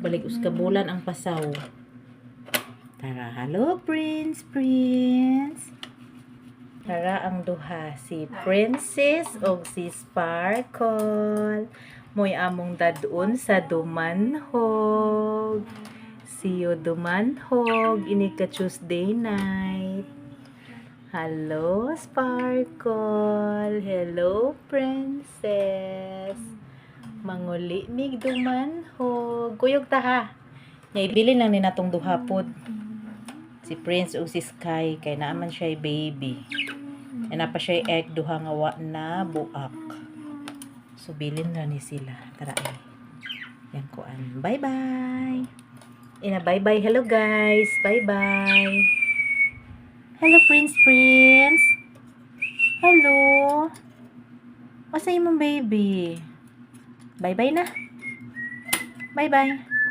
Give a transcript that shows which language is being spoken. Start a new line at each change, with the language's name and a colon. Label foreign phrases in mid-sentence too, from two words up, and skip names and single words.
Cebuano: Balik sa kabulan ang pasaw. Tara, hello Prince. Tara ang duha, si Princess o si Sparkle. Mo'y among dadun sa dumanhog.
English: See you
Cebuano: dumanhog. Ini ka Tuesday night. Hello Sparkle. Hello Princess. Manguli mig dumanhog. Kuyog ta ha. Ibili lang ni natong duha pod. Si Prince o si Sky kay naaman siya baby. E na pa siya egg duha nga wa na buak. So bilin na ni sila. Tara ay. Yan kuan.
English: Bye-bye. Bye-bye. Hello guys. Bye-bye. Hello Prince.
Cebuano: Hello. Asa imong baby?
English: Bye-bye na. Bye-bye.